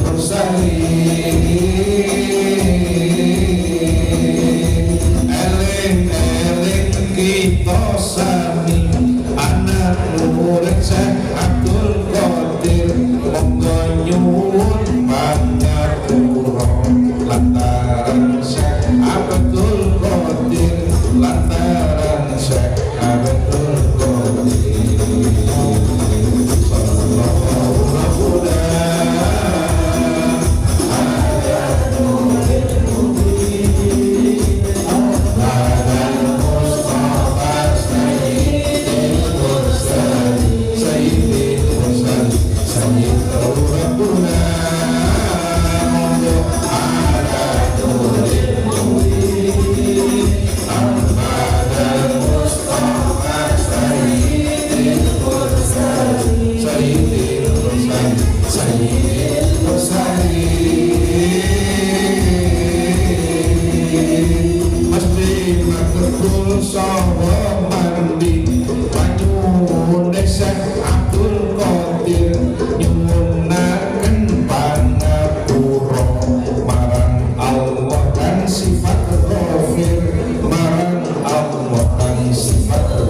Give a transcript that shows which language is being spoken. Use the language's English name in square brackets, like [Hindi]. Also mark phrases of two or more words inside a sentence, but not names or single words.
[Javanese] mursalin eling-eling kita sami anak murid Syekh Abdul Qadir monggo nyuwun pangapura lantaran Syekh Abdul Qadir lantaran Syekh Abdul Qadir [Arabic] صلى الله على نور المؤمنين المصطفى سيد المرسلين سيد المرسلين سيد ربنا على نور المؤمنين المصطفى سيد المرسلين سيد المرسلين سيد [Javanese] mursalin mesti makul sawa mandi nyuwun Syekh Abdul Qadir nyuwunaken pangapura marang Allah kan sifat ghafir marang Allah kan sifat